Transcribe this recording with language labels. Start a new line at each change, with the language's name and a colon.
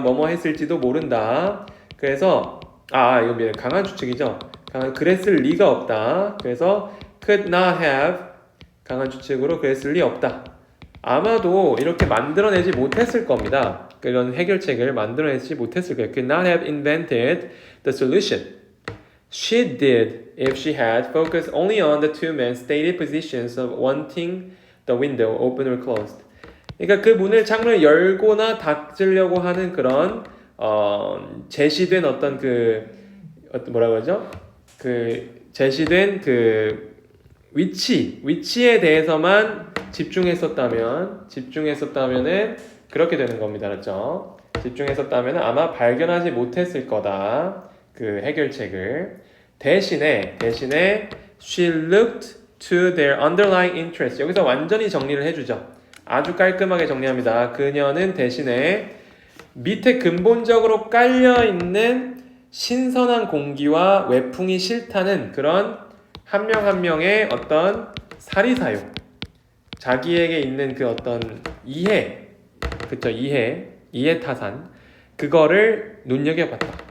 Korean: 뭐뭐 했을지도 모른다. 그래서 이거 강한 추측이죠. 그랬을 리가 없다. 그래서 could not have 강한 추측으로 그랬을 리 없다. 아마도 이렇게 만들어내지 못했을 겁니다. 그런 해결책을 만들어내지 못했을 거예요.
English: Could not have invented the solution. She did if she had focused only on the two men's stated positions of wanting the window open or closed.
Korean: 그러니까 그 문을 창문을 열고나 닫으려고 하는 그런 제시된 어떤 뭐라고 하죠? 제시된 위치에 대해서만 집중했었다면은 그렇게 되는 겁니다. 그렇죠? 집중했었다면 아마 발견하지 못했을 거다. 그 해결책을. 대신에
English: she looked to their underlying interest.
Korean: 여기서 완전히 정리를 해주죠. 아주 깔끔하게 정리합니다. 그녀는 대신에 밑에 근본적으로 깔려있는 신선한 공기와 외풍이 싫다는 그런 한 명 한 명의 어떤 사리사욕, 자기에게 있는 그 어떤 이해, 그쵸, 이해 타산, 그거를 눈여겨봤다.